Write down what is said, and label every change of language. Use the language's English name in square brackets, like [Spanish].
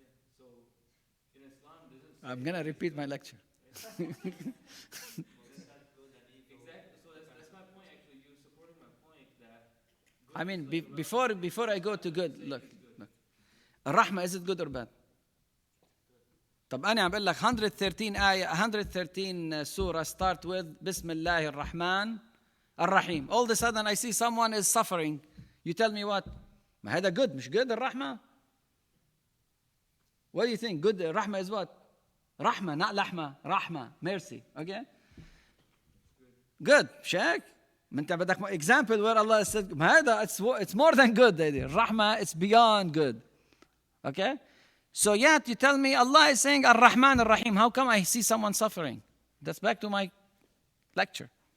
[English] Yeah, so in Islam doesn't say I'm going to repeat my lecture. exactly. So that's my point actually. You're supporting my point that good I mean, is like before I go to good, look. الرحمة, is it good or bad? [Arabic] طب أنا عم بقول لك 113 آية 113 سورة [English] start with [Arabic] بسم الله الرحمن الرحيم. [English] All of a sudden I see someone is suffering. You tell me what? [Arabic] ما هذا good مش good الرحمة? [English] What do you think? Good الرحمة is what? [Arabic] رحمة not لحمة رحمة mercy. [English] Okay? Good. [Arabic] مش هيك؟ ما أنت بدك [English] example where Allah said [Arabic] ما هذا [English] it's more than good. الرحمة it's beyond good. Okay? So yet you tell me Allah is saying Ar-Rahman Ar-Rahim. How come I see someone suffering? That's back to my lecture.